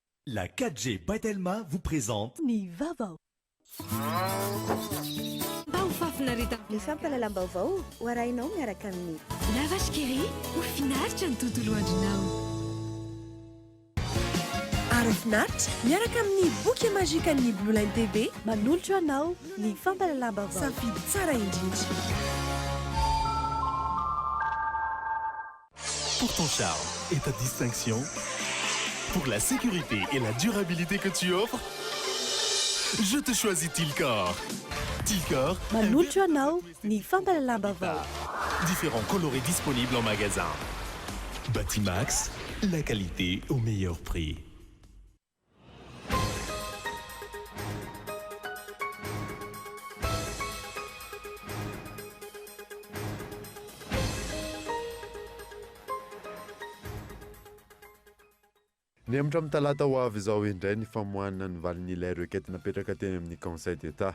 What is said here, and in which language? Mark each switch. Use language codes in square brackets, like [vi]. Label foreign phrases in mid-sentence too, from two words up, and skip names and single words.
[fr] La 4G Batelma vous présente [mg] Ny vaovao. Ny fampalalam-baovao ho arahinao miaraka amin'ny Lavage Keri ho finaritra ny tontolo andronao. Ara finaritra miaraka amin'ny boky mazika ny Blue Line TV manolotra anao ny fampalalam-baovao. Safidy tsara indrindra. [fr] pour ton charme et ta distinction, pour la sécurité et la durabilité que tu offres. Je te choisis Tilcor. Tilcor. [mg] Manolotra anao ny fampalalam-baovao. [fr] Différents colorés disponibles en magasin. Batimax, la qualité au meilleur prix. [mg] Ny amitra amin'ny talata ho avy izao indray ny famohanana ny valin'ilay requête napetraka teny amin'ny Conseil d'État.